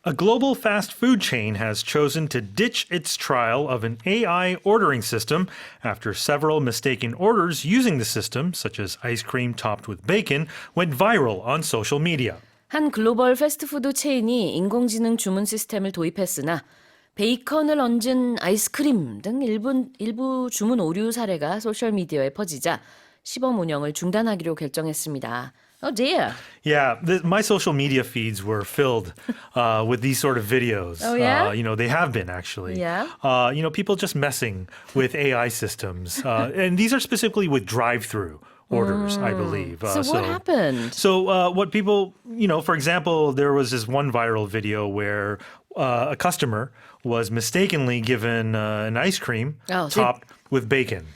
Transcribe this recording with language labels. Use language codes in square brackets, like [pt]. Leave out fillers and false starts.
[en] A global fast food chain has chosen to ditch its trial of an AI ordering system after several mistaken orders using the system, such as ice cream topped with bacon, went viral on social media. [ko] 한 글로벌 패스트푸드 체인이 인공지능 주문 시스템을 도입했으나 베이컨을 얹은 아이스크림 등 일부 주문 오류 사례가 소셜미디어에 퍼지자 시범 운영을 중단하기로 결정했습니다. [en] Oh dear. Yeah, my social media feeds were filled with these sort of videos. Oh, yeah? They have been actually. Yeah. People just messing with AI systems. And these are specifically with drive-through orders, I believe. So what happened? So what people, for example, there was this one viral video where a customer was mistakenly given an ice cream topped with bacon.